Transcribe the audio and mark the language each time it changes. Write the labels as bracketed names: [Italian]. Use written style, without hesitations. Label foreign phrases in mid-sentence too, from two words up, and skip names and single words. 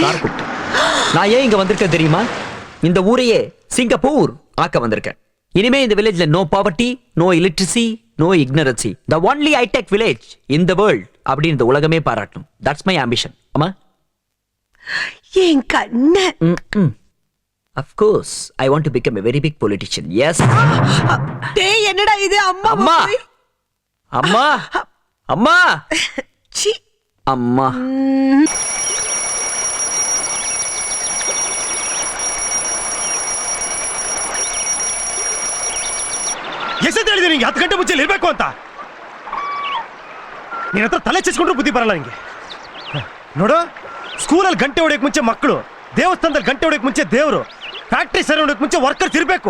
[Tamil] நான் ஏன் இங்க வந்திருக்கேன் தெரியுமா? இந்த ஊரையே சிங்கப்பூர் ஆக்க வந்திருக்கேன். இனிமே இந்த வில்லேஜ்ல [English] no poverty, no illiteracy, no ignorance, the only hi-tech village in the world [Tamil] அப்படி இந்த உலகமே பாராட்டணும். [English] That's my ambition. அம்மா [Tamil] என் கண்ணு. [English] Of course, I want to become a very big politician. Yes. [Tamil] டேய் என்னடா இது? அம்மா அம்மா அம்மா அம்மா சி அம்மா. [Kannada] ಎಷ್ಟಂತ ಹೇಳಿದೆ ನಿಂಗೆ 10 ಗಂಟೆ ಮುಂಚೆ ಇರಬೇಕು ಅಂತ? ನಿನ್ನ ಹತ್ರ ತಲೆ ಚೆಚ್ಕೊಂಡ್ರು ಬುದ್ಧಿ ಬರಲ್ಲ ನಿಂಗೆ. ನೋಡು, ಸ್ಕೂಲಲ್ಲಿ ಗಂಟೆ ಹೊಡೆಯಕ್ಕೆ ಮುಂಚೆ ಮಕ್ಕಳು, ದೇವಸ್ಥಾನದಲ್ಲಿ ಗಂಟೆ ಹೊಡೆಯಕ್ಕೆ ಮುಂಚೆ ದೇವರು, ಫ್ಯಾಕ್ಟ್ರಿ ಸರಿ ಹೊಡೆಯಕ್ಕೆ ಮುಂಚೆ ವರ್ಕರ್ಸ್ ಇರಬೇಕು.